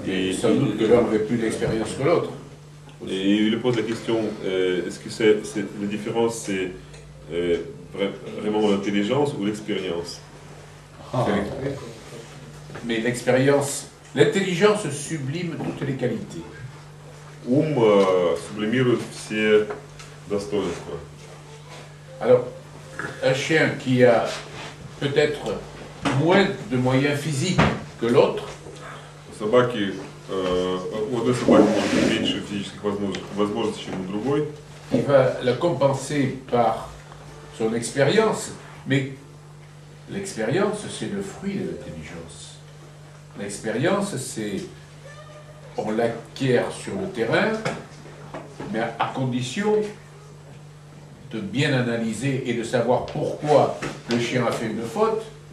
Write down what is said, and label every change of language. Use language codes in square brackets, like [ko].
[fr] Et sans doute que l'un avait plus d'expérience que l'autre. Et il lui pose la question, est-ce que la différence c'est vraiment l'intelligence ou l'expérience? Mais l'expérience, l'intelligence sublime toutes les qualités. [ru] Ум сублимирует все достоинства. [fr] Alors, un chien qui a peut-être moins de moyens physiques que l'autre, [ru] собаки, у одной собаки может быть меньше физических возможностей, чем у другой. [fr] Il va la compenser par son expérience, mais l'expérience, c'est le fruit de l'intelligence. L'expérience, c'est, on l'acquiert sur le terrain, mais à condition de bien analyser et de savoir pourquoi le chien a fait une faute.